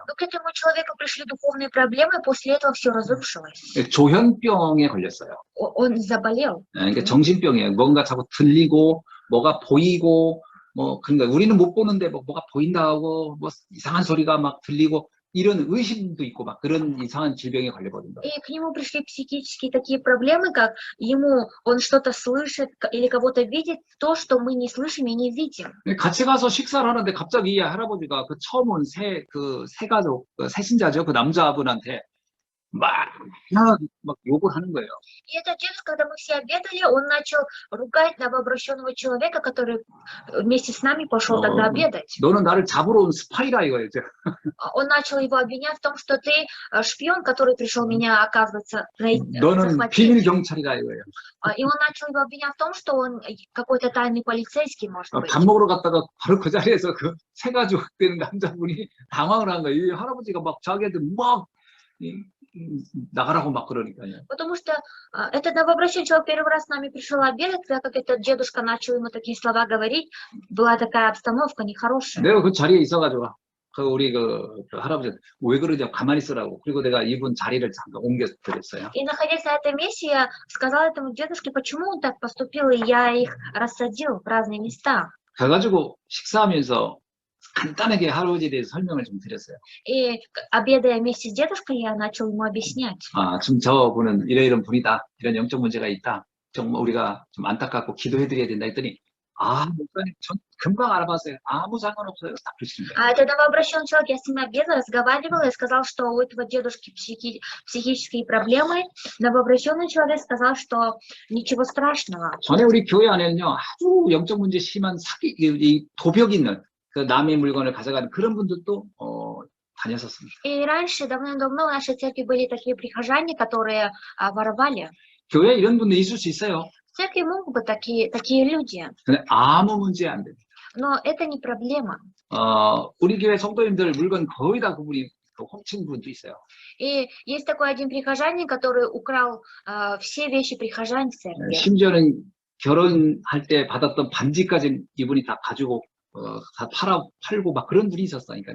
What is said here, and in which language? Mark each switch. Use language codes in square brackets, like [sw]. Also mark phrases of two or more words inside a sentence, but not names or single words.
[ru] Но к этому человеку пришли духовные проблемы, после этого все разрушилось. [ko] 조현병에 걸렸어요. [ru] Он заболел. [ko] 그러니까 정신병이에요. 뭔가 자꾸 들리고 뭐가 보이고 뭐 그러니까 우리는 못 보는데 뭐가 보인다고 뭐 이상한 소리가 막 들리고 이런 의심도 있고 막 그런 이상한 질병에 걸려버린 거예요. [ru] И к нему пришли психические такие проблемы, как он что-то слышит или кого-то видит, то, что мы не слышим и не видим. [ko] 같이 가서 식사를 하는데 갑자기 이 할아버지가 그 처음 온 새 가족, 새 신자죠. 그 남자분한테 막 욕을 하는 거예요. [ru] И этот дедушка, когда мы все обедали, он начал ругать новообращенного человека, который вместе с нами пошел тогда обедать. [ko] 너는 나를 잡으러 온 스파이라 이거예요. [ru] Он начал его обвинять в том, что ты шпион, который пришел меня, оказывается, [ko] 너는 [ru] захватить. [ko] 비밀 경찰이라 이거예요. [ru] И он начал его обвинять в том, что он какой-то тайный полицейский, может быть. [ko] 밥 먹으러 갔다가 바로 그 자리에서 그 세 가지 되는 남자분이 당황을 한 거예요. 이 할아버지가 막 자기한테 막 나가라고 막 그러니까요. [ru] Потому что этот новообращенный человек первый раз с нами пришел обедать, когда как этот дедушка начал ему такие слова говорить, была такая обстановка нехорошая. [ko] 내가 그 자리에 있어가지고 그 우리 그 할아버지 왜 그러냐고 가만히 있으라고. 그리고 내가 이분 자리를 잠깐 옮겨드렸어요. [ru] И находясь на этой месте, я сказала этому дедушке, почему он так поступил, и я их рассадил в разные места. [ko] 그래가지고 식사하면서 간단하게 할아버지에 대해서 설명을 좀 드렸어요. [ru] И обедая вместе с дедушкой, я начал ему объяснять. [ko] 지금 저분은 이런 분이다. 이런 영적 문제가 있다. 정말 우리가 좀 안타깝고 기도해드려야 된다 했더니 목사님 전 금방 알아봤어요. 아무 상관없어요. 딱 그러시는 거예요. [ru] А этот новообращенный человек, я с ним обедала, разговаривала и сказал, что у этого дедушки психические проблемы. Новообращенный человек сказал, что ничего страшного. [ko] 전에 우리 교회 안에는요 아주 영적 문제 심한 사기, 이 도벽 있는 그 남의 물건을 가져가는 그런 분들도 다녔었습니다. [ru] И раньше, давным-давно в нашей церкви были такие прихожане, которые воровали. [ko] 교회에 이런 분들 있을 수 있어요. [ru] В церкви могут быть такие люди, [ko] 근데 아무 문제 안 됩니다. [ru] но это не проблема. [ko] 우리 교회 성도님들 물건 거의 다 그분이 훔친 분도 있어요. [ru] И есть такой один прихожанин, который украл все вещи прихожан в церкви. [ko] 심지어는 결혼할 때 받았던 반지까지 이분이 다 가지고 다 팔고 막 그런 분이 있었다니까요.